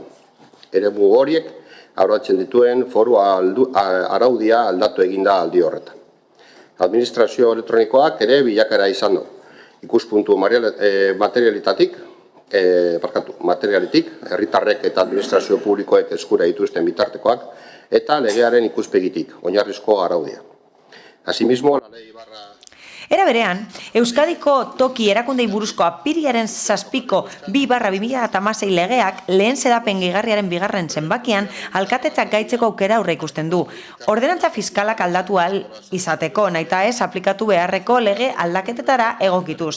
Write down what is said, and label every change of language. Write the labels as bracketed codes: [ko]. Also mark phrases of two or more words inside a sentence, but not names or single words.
[eu] Eremu horiek arautzen dituen foru araudia aldatu eginda aldi horretan. Administrazio elektronikoak ere bilakaera izan du. Ikuspuntu materialitik, herritarrek eta administrazio publikoek eskura dituzten bitartekoak, eta legearen ikuspegitik, oinarrizko araudia. [es] Asimismo, la ley barra... [eu] Era berean, Euskadiko toki erakundei buruzko apirilaren 7ko 2/2016 legeak lehen xedapen gehigarriaren 2. zenbakian alkatetzak gaitzeko aukera aurre ikusten du. Ordenantza fiskalak aldatu ahal izateko, nahita ez aplikatu beharreko lege aldaketetara egokituz.